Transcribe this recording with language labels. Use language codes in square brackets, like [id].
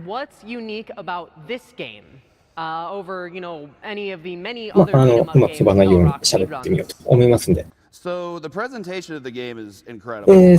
[en] What's unique about this game over, you know, any of the many other beat 'em up [ja] うまく飛ばないように喋ってみようと思いますんで。 [en] So the presentation of the game is incredible.